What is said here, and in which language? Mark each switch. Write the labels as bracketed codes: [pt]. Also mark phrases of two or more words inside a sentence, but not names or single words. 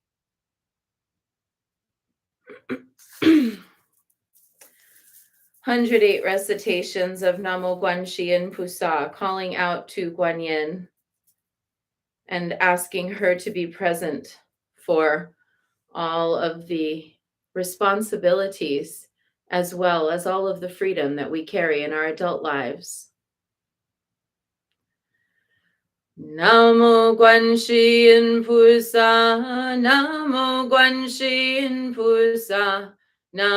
[en] 108 recitations of [zh] 南无观世音菩萨, [en] calling out to Guanyin and asking her to be present for all of the responsibilities as well as all of the freedom that we carry in our adult lives. [zh] 南无观世音菩萨，南无观世音菩萨,